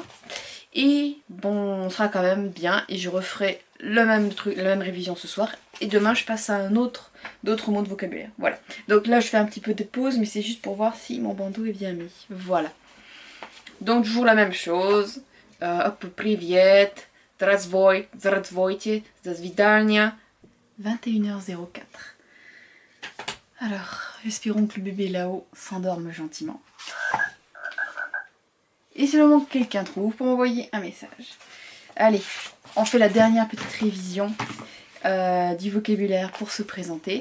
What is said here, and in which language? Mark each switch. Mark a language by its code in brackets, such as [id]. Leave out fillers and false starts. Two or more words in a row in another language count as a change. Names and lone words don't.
[fr] Et bon, on sera quand même bien et je referai le même truc, la même révision ce soir. Et demain, je passe à d'autres mots de vocabulaire. Voilà. Donc là, je fais un petit peu de pause, mais c'est juste pour voir si mon bandeau est bien mis. Voilà. Donc toujours la même chose. Hop, [ru] privet, здравствуйте, до свидания. [fr] 21h04. Alors, espérons que le bébé là-haut s'endorme gentiment. Et c'est le moment que quelqu'un trouve pour m'envoyer un message. Allez, on fait la dernière petite révision du vocabulaire pour se présenter.